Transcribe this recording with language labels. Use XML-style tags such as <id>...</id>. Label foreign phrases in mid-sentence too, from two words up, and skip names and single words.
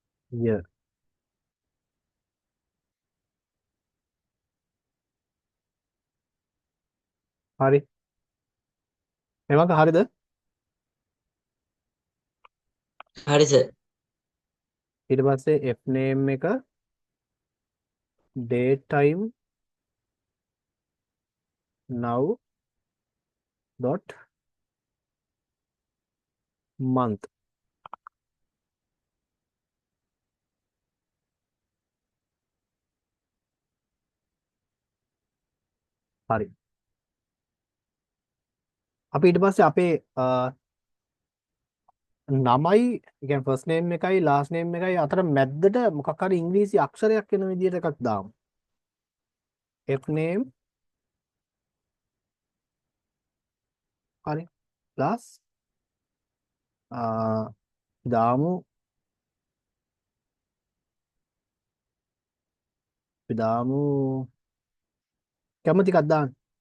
<si>ය. හරි. මේක හරිද? හරි සර්. ඊට පස්සේ</si> <en>f name</en> <si>එක</si> <en>date time now dot month.</en> <si>හරි. අපි ඊට පස්සේ අපේ නමයි ඒ කියන්නේ</si> <en>first name</en> <si>එකයි</si> <en>last name</en> <si>එකයි අතර මැද්දට මොකක් හරි ඉංග්‍රීසි අක්ෂරයක් එන විදිහට එකක් දාමු.</si> <en>f name</en> <si>හරි plus දාමු අපි දාමු කැමති එකක් දාන්න.</si>